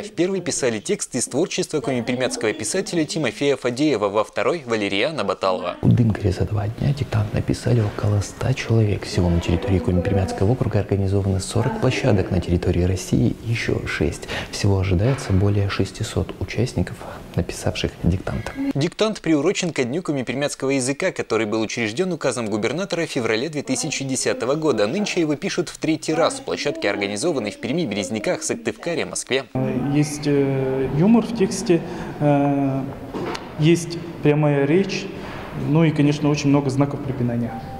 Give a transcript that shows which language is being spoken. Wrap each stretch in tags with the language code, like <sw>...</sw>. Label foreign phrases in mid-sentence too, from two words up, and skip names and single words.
<ru>В первый писали текст из творчества коми-пермяцкого писателя Тимофея Фадеева, во второй – Валерьяна Баталова. В Дымкаре за 2 дня диктант написали около 100 человек. Всего на территории Коми-Пермяцкого округа организованы 40 площадок, на территории России еще 6. Всего ожидается более 600 участников, написавших диктант. Диктант приурочен ко Дню коми-пермяцкого языка, который был учрежден указом губернатора в феврале 2010 года. Нынче его пишут в 3-й раз. Площадки организованы в Перми, Березниках, Сыктывкаре, Москве. Есть юмор в тексте, есть прямая речь, ну и, конечно, очень много знаков препинания.</ru>